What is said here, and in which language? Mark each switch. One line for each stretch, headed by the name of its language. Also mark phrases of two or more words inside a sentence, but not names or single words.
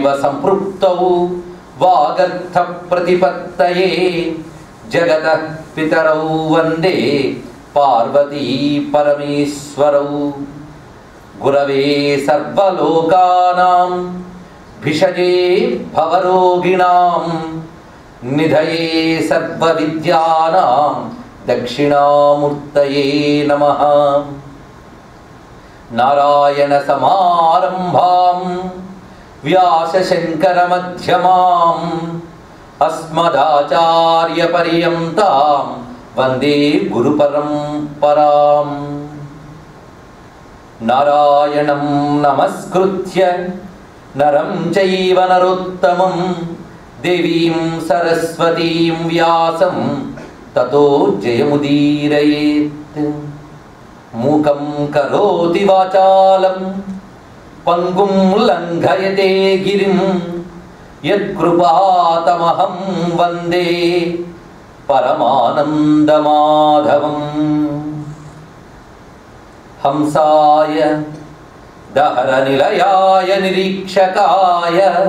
Sanskrit: సంపృక్తౌ వాగర్థ ప్రతిపత్తయే జగతః పితరౌ వందే పార్వతీ పరమేశ్వరౌ గురవే సర్వలోకానాం భిషజే భవరోగిణాం నిధయే సర్వవిద్యానాం దక్షిణామూర్తయే నమః నారాయణ సమారంభాం వ్యాసశంకర మధ్యమాం అస్మదాచార్య పర్యంతాం వందే గురు పరంపరాం నారాయణం నమస్కృత్య నరం చైవ నరోత్తమం దేవీం సరస్వతీం వ్యాసం తతో జయముదీరయేత్ మూకం కరోతి వాచాలం పంగుం లంఘయతే గిరిం యత్కృపాతమహం వందే పరమానందమాధవం హంసాయ దహర నిలయాయ నిరీక్షకాయ